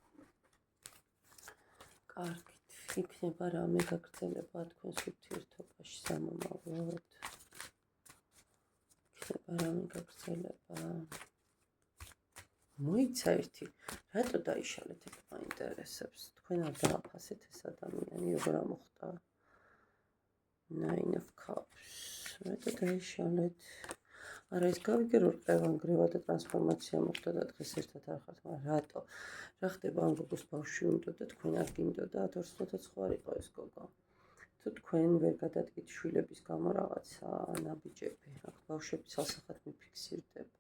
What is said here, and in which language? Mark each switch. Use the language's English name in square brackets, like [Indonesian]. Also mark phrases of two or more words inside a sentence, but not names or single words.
[Georgian] კარგით, იქნება რამე გაგრძელება თქვენს ურთიერთობაში სამომავლოდ. იქნება რამე გაგრძელება. მოიცა ერთი, რატო დაიშალეთ, ეგ მაინტერესებს. თქვენ არ დააფასეთ ეს ადამიანი, როგორ მოხდა? [English] Nine of Cups. [Georgian] რატო დაიშალეთ? არა, ეს გავიგე, რომ ყევანგრევა და ტრანსფორმაცია მოხდა და დღეს ერთად არ ხართ, მაგრამ რატო? რა ხდება, ამ გოგოს ბავშვი უნდოდა, თქვენ არ გინდოდა, 2020 არ იყო ეს გოგო. თუ თქვენ ვერ გადადგით შვილების გამო რაღაცა ნაბიჯები, აქ ბავშვები ცალსახად მიფიქსირდება.